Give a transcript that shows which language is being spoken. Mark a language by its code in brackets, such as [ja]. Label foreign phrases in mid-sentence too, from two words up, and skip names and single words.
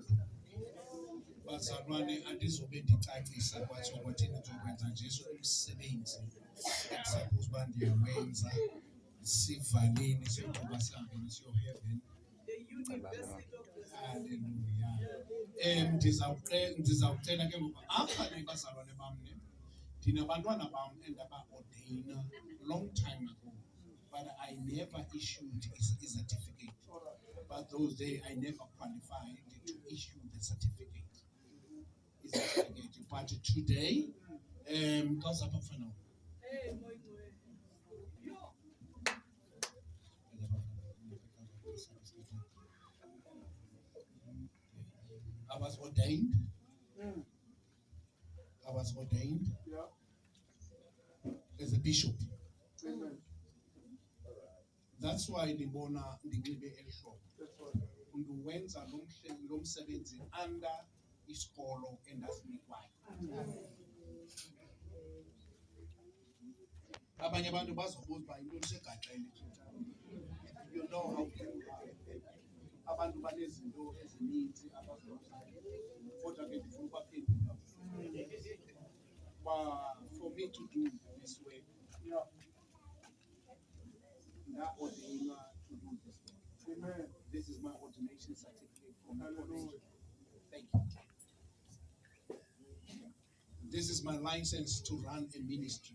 [xh] Bazalwane, andizobe ndicacisa kwathiwa kwathini ndizokwenza nje umsebenzi ekusuppose uba ndiyawenza. Sivaleni siyokuba sihambeni siyo-heaven. Haleluya. Ndizawucela ke ngoku apha ne bazalwane bam ne ndinabantwana bam endaba-ordayina [en] long time ago, but I never issued a certificate. But those days I never qualified to issue the certificate. But today, because I'm a now. I was ordained. I was ordained as a bishop. That's why [xh] ndibona ndinxibe elihlobo. Unduwenza lo msebenzi under isikolo endasinikwayo. Abanye abantu bazobuza uba into lisegaxele. [en] You know how people are. [xh] Abantu banezinto ezininzi kodwa ke ndifuna ubaphendula. [en] For me to do this work, ordained to do this work. Amen. This is my ordination certificate from my college. Thank you. This is my license to run a ministry.